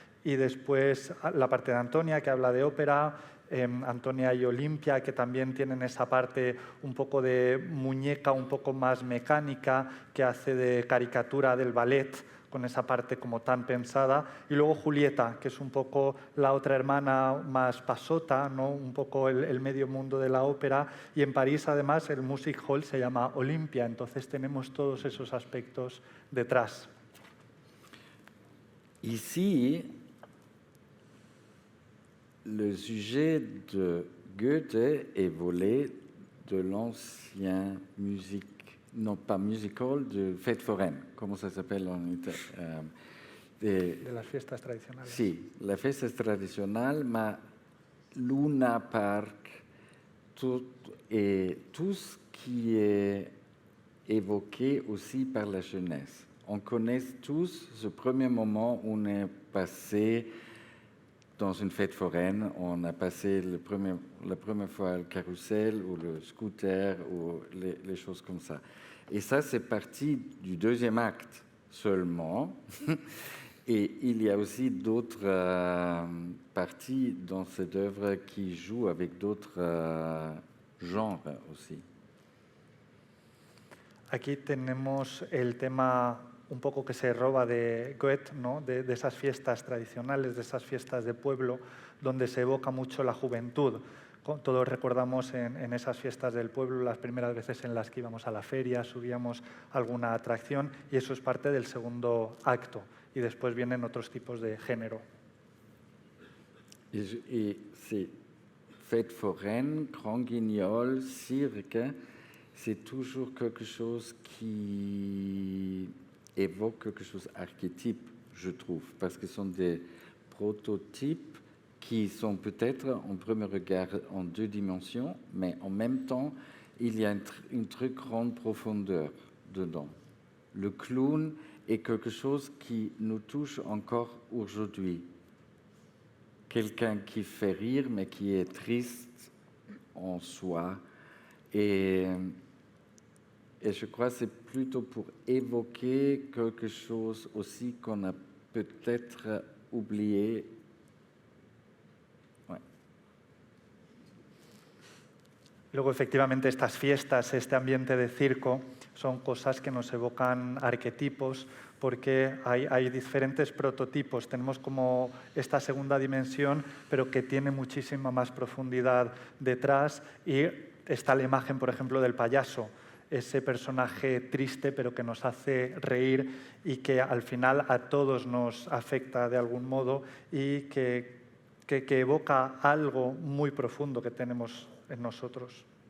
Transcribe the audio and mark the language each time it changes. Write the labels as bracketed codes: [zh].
[es] Y después la parte de Antonia, que habla de ópera, Antonia y Olimpia, que también tienen esa parte un poco de muñeca, un poco más mecánica, que hace de caricatura del ballet, con esa parte como tan pensada, y luego Julieta, que es un poco la otra hermana más pasota, ¿no? Un poco el medio mundo de la ópera, y en París además el music hall se llama Olympia, entonces tenemos todos esos aspectos detrás. [fr] Ici, le sujet de Goethe est volé de l'ancien musique. Non, pas musical, de fête foraine. Comment ça s'appelle en italien? [es] De las fiestas tradicionales. Sí, la fiesta tradicional, [fr] mais Luna Park, tout ce qui est évoqué aussi par la jeunesse. On connaît tous ce premier moment où on est passé dans une fête foraine, on a passé la première fois le carrousel ou le scooter ou les choses comme ça. Et ça, c'est parti du deuxième acte seulement. Et il y a aussi d'autres parties dans cette œuvre qui jouent avec d'autres genres aussi. [es] Aquí tenemos el tema un poco que se roba de Goethe, ¿no? de esas fiestas tradicionales, de esas fiestas de pueblo, donde se evoca mucho la juventud. Todos recordamos en esas fiestas del pueblo las primeras veces en las que íbamos a la feria, subíamos alguna atracción, y eso es parte del segundo acto. Y después vienen otros tipos de género. [fr] Et c'est fête foraine, grand guignol, cirque, c'est toujours quelque chose qui évoque quelque chose d'archétype, je trouve, parce que ce sont des prototypes qui sont peut-être en premier regard en deux dimensions, mais en même temps, il y a une très grande profondeur dedans. Le clown est quelque chose qui nous touche encore aujourd'hui. Quelqu'un qui fait rire, mais qui est triste en soi. Et je crois que c'est plutôt pour évoquer quelque chose aussi qu'on a peut-être oublié. Ouais. [es] Luego, efectivamente, estas fiestas, este ambiente de circo, son cosas que nos evocan arquetipos, porque hay diferentes prototipos. Tenemos como esta segunda dimensión, pero que tiene muchísima más profundidad detrás, y está la imagen, por ejemplo, del payaso, ese personaje triste pero que nos hace reír y que al final a todos nos afecta de algún modo y que evoca algo muy profundo que tenemos en nosotros.